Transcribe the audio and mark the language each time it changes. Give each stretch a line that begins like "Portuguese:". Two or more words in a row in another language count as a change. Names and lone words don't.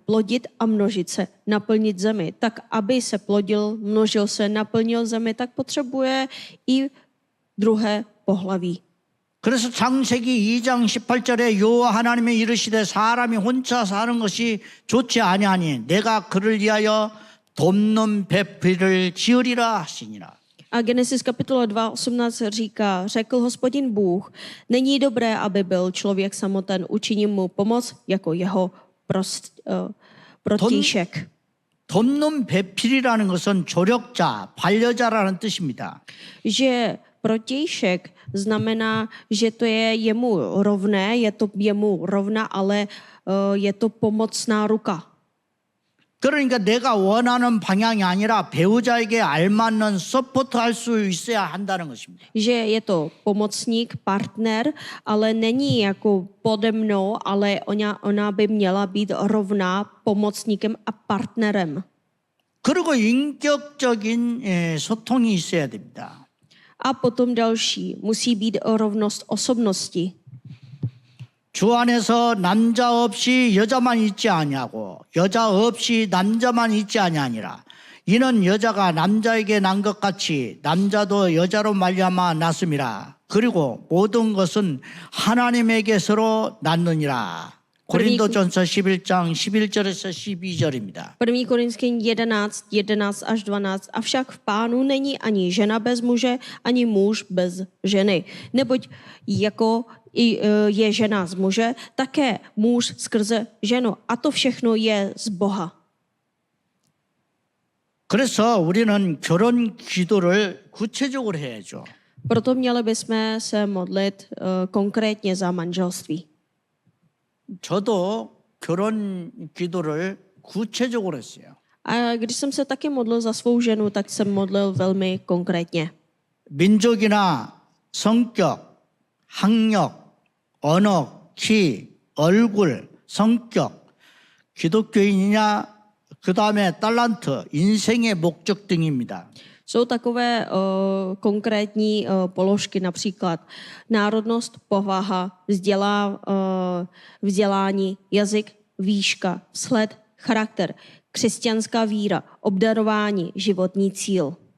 Czech: Plodit a množit se, naplnit zemi. Tak, aby se plodil, množil se, naplnil zemi, tak potřebuje i druhé pohlaví.
Korean: 그래서 창세기 2장 18절에 여호와 하나님이 이르시되 사람이 혼자 사는 것이 좋지 아니하니 내가 그를 위하여 돕는 배필을 지으리라 하시니라.
Czech: A Genesis kapitola 2:18 říká, řekl Hospodin Bůh, není dobré, aby byl člověk samoten, učiním mu pomoc jako jeho protějšek.
Korean: 돕는 배필이라는 것은 조력자, 반려자라는 뜻입니다.
Czech: Že protějšek znamená, že to je jemu rovné, je to jemu rovna, ale je to pomocná ruka.
Korean: 그러니까 내가 원하는 방향이 아니라 배우자에게 알맞는 서포트할 수 있어야 한다는 것입니다.
Czech: Že je to pomocník, partner, ale není jako pode mnou, ale ona by měla být rovná pomocníkem a partnerem.
Korean: 그리고 인격적인 소통이 있어야 됩니다.
Czech: A potom další, musí být rovnost osobnosti.
Korean: 주 안에서 남자 없이 여자만 있지 아니하고 여자 없이 남자만 있지 아니하니라. 이는 여자가 남자에게 난 것 같이 남자도 여자로 말미암아 났음이라. 그리고 모든 것은 하나님에게서로 났느니라. 고린도전서 11장 11절에서 12절입니다.
Czech: 1. Korinským 11 až 12. Avšak v Pánu není ani žena bez muže, ani muž bez ženy. Neboť jako je žena z muže, také muž skrze ženu. A to všechno je z Boha.
Korean: 그래서 우리는 결혼 기도를 구체적으로 해야죠.
Czech: Proto měli bychom se modlit konkrétně za manželství.
Korean: 저도 결혼 기도를 구체적으로 했어요.
Czech: A když jsem se taky modlil za svou ženu, tak jsem modlil velmi konkrétně.
Korean: 민족이나 성격, 학력, 언어, 키, 얼굴, 성격, 기독교인이냐, 그 다음에 달란트, 인생의 목적 등입니다.
Czech: Jsou takové konkrétní položky, například národnost, povaha, vzdělání, jazyk, výška, vzhled, charakter, křesťanská víra, obdarování, životní cíl.